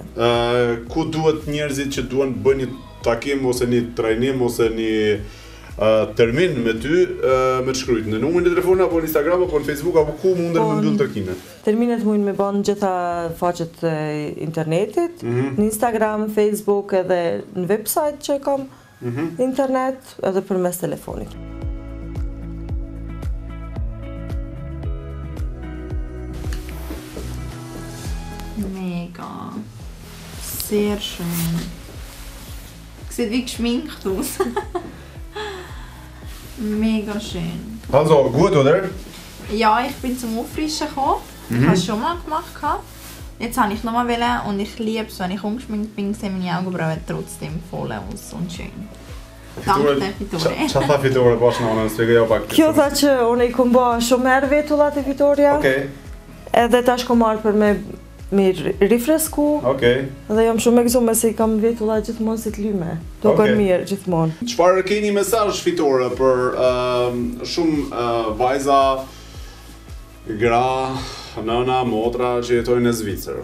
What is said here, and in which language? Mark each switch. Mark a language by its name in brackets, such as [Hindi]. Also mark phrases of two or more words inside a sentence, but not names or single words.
[Albanian] Ku duhet njerëzit që duan të bëjnë një takim ose një trajnim ose një termin me ty me të shkruajt në numrin e telefonit apo në Instagram apo në Facebook apo ku munden me mbyll takimet? Terminet mundin me bën në gjitha faqet e internetit, në Instagram, Facebook edhe në website që kam internet edhe përmes telefonit. Mega. [German] Sehr schön. Sieht wie geschminkt aus. Mega schön. Also, gut, oder? Ja, ich bin zum Auffrischen gekommen. Ich habe es schon mal gemacht. Jetzt habe ich nochmal wählen und ich liebe es, wenn ich ungeschminkt bin, sehen meine Augenbrauen trotzdem voll aus und schön. Danke, Fitore. [Albanian] Qa tha Fitore, bashkë në onën, spjegëja pak. Kjo tha që unë i kom ba shumë herë vetullat e Fitoria. Okej. Edhe tash kom marrë për me rifresku. Okej. Dhe jam shumë e gëzuar se i kam vetullat gjithmonë si të lyme. Duken mirë gjithmonë. Çfarë keni mesazh Fitore për shumë vajza, gra, nëna, motra që jetojnë në Zvicër?